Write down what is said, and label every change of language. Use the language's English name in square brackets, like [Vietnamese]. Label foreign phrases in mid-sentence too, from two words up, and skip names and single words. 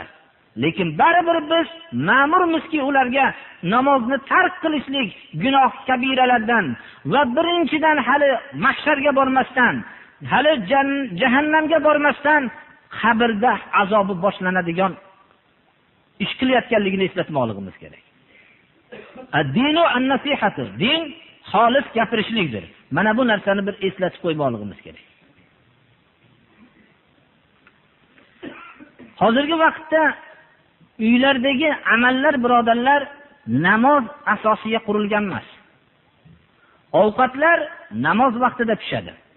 [Uzbek] Lekin baribir biz ma'murmizki ularga namozni tark qilishlik gunoh kabiralardan va birinchidan hali mahsharga bormasdan, hali jahannamga bormasdan qabrda azobi boshlanadigan ish qilayotganligini eslatmoqligimiz kerak. [Arabic] الدين النصيحة, [Uzbek] din xolis gapirishlikdir. Mana bu narsani bir eslatib qo'ymoqligimiz kerak. Hozirgi vaqtda uylardagi amallar, birodarlar, namoz asosiga qurilgan emas. Ovqatlar namoz vaqtida pishadi.